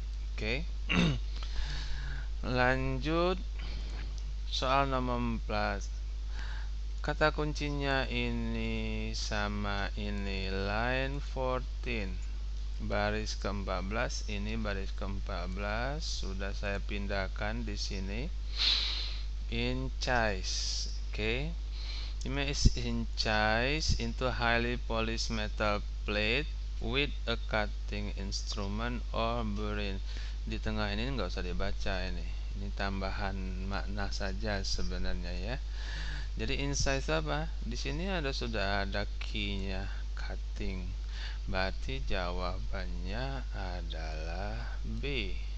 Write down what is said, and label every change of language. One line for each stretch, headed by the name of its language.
Indonesian: Oke. Lanjut soal nomor 14. Kata kuncinya ini sama ini, line 14. Baris ke-14, ini baris ke-14 sudah saya pindahkan di sini. Inchise. Oke.
English: Image inchise into highly polished metal plate with a cutting instrument or burin.
Indonesian: Di tengah ini nggak usah dibaca ini. Ini tambahan makna saja sebenarnya ya. Jadi insight apa? Di sini sudah ada key-nya, cutting. Berarti jawabannya adalah B.